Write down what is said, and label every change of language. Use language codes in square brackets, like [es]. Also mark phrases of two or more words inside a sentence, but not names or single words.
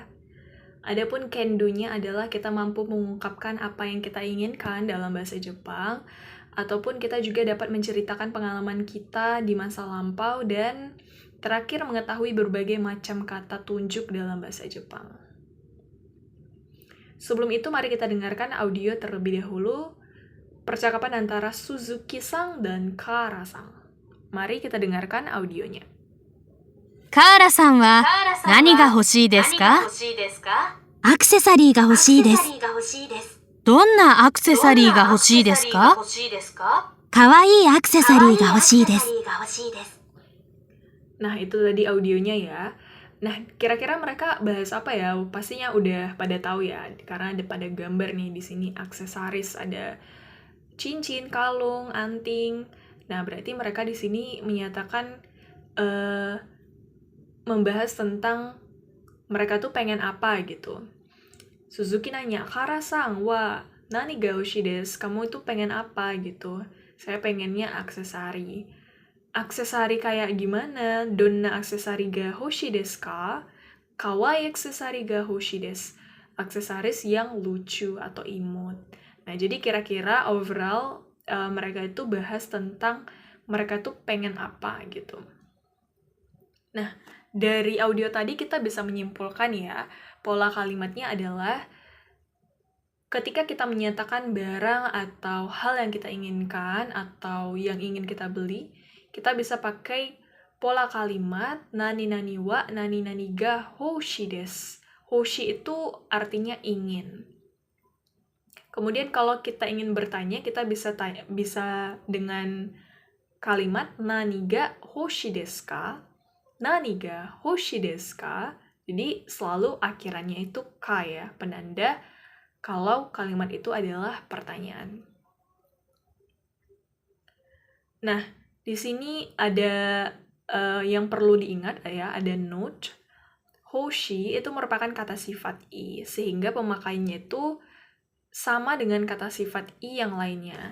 [id] Adapun kendunya adalah kita mampu mengungkapkan apa yang kita inginkan dalam bahasa Jepang, ataupun kita juga dapat menceritakan pengalaman kita di masa lampau dan terakhir mengetahui berbagai macam kata tunjuk dalam bahasa Jepang. Sebelum itu mari kita dengarkan audio terlebih dahulu percakapan antara Suzuki-san dan Kara-san. Mari kita dengarkan audionya. [ja] カーラさんは何が欲しいですか？アクセサリーが欲しいです。どんなアクセサリーが欲しいですか？かわいいアクセサリーが欲しいです。 [id] Nah, itu tadi audionya ya. Nah, kira-kira mereka bahas apa ya? Pastinya udah pada tahu ya, karena ada pada gambar nih di sini aksesaris, ada cincin, kalung, anting. Nah, berarti mereka di sini menyatakan membahas tentang mereka tuh pengen apa gitu. Suzuki nanya, [ja] カーラさんは何が欲しいです? [id] Kamu itu pengen apa gitu? Saya pengennya aksesari. Aksesari kayak gimana? [ja] どんなアクセサリーが欲しいですか? かわいいアクセサリーが欲しいです. [id] Aksesaris yang lucu atau imut. Nah, jadi kira-kira overall mereka itu bahas tentang mereka tuh pengen apa gitu. Nah, dari audio tadi kita bisa menyimpulkan ya, pola kalimatnya adalah ketika kita menyatakan barang atau hal yang kita inginkan atau yang ingin kita beli, kita bisa pakai pola kalimat [ja] 何々は何々が欲しいです. [id] Hoshii itu artinya ingin. Kemudian kalau kita ingin bertanya, kita bisa dengan kalimat [ja] 何が欲しいですか? 何が欲しいですか? [id] Jadi selalu akhirannya itu ka ya, penanda kalau kalimat itu adalah pertanyaan. Nah, di sini ada yang perlu diingat ya, ada note. Hoshi itu merupakan kata sifat i, sehingga pemakaiannya itu sama dengan kata sifat i yang lainnya.